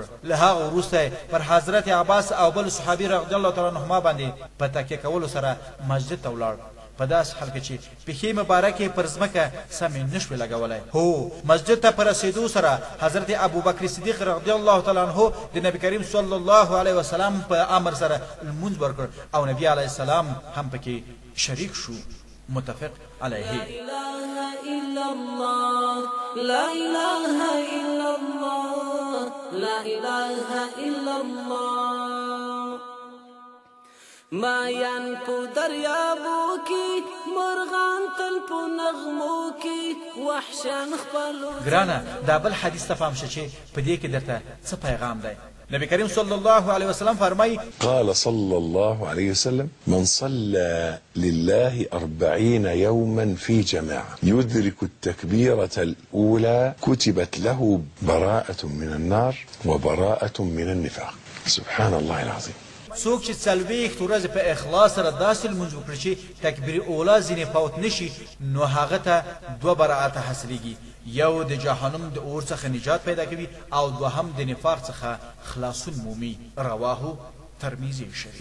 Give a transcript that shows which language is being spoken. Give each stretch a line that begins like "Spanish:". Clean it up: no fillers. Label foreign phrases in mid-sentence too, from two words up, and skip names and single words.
Pashto: له هغه وروسته پر حضرت عباس او بل صحابي
Arabic: رضی الله تعالی عنهما
Pashto: باندې په تکیه کولو سره مسجد ته ولاړ، په داسې حال کې چې پښې مبارکې پر ځمکه سمې نشوې لګولی. هو مسجد ته په رسېدو سره حضرت ابوبکر صدیق
Arabic: رضی الله تعالی عنه
Pashto: د نبی کریم
Arabic: صلی الله علیه وسلم
Pashto: په امر سره لمونځ ورکړ او نبی
Arabic: علیه السلام
Pashto: هم پکې شریک شو.
Arabic: متفق علیه. لا اله الا الله. لا اله الا الله. لا اله الا الله.
Pashto: مایان په دریابو کې، مرغان تل په نغمو کې، وحشیان خپلو. ګرانه دا بل حدیث ته پام شه چې په دې کې درته څه پیغام دی. نبی کریم
Arabic: صلی الله علیه وسلم
Pashto: فرمای:
Arabic: قال صلى الله عليه وسلم من صلى لله 40 يوما في جماعة يدرك التكبيرة الأولى كتبت له براءة من النار وبراءة من النفاق. سبحان الله العظيم.
Pashto: څوک چې څلوېښت ورځې په اخلاص سره داسې لمونځ وکړي چې تکبیر اوله ځینې فوت نشي، نو هغه ته دوه براءته حاصلېږي، یو د جهنم د اور څخه نجات پیدا کوي او دوهم د نفاق څخه خلاصون مومي.
Arabic: رواه ترمذی شریف.